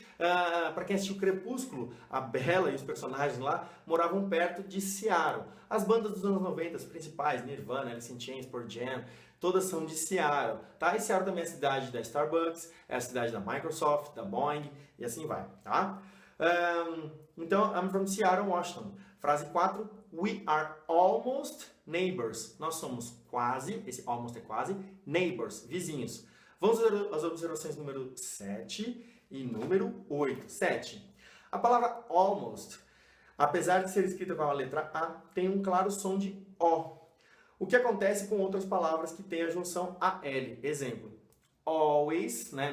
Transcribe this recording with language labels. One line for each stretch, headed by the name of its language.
Portuguese: Para quem assistiu Crepúsculo, a Bella e os personagens lá moravam perto de Seattle. As bandas dos anos 90, as principais, Nirvana, Alice in Chains, Pearl Jam, todas são de Seattle, tá? E Seattle também é a cidade da Starbucks, é a cidade da Microsoft, da Boeing, e assim vai, tá? Então,
English: I'm from Seattle, Washington.
Portuguese: Frase 4.
English: We are almost neighbors.
Portuguese: Nós somos quase, esse almost é quase, neighbors, vizinhos. Vamos ver as observações número 7 e número 8. 7. A palavra almost, apesar de ser escrita com a letra A, tem um claro som de O. O que acontece com outras palavras que têm a junção AL? Exemplo, always, né?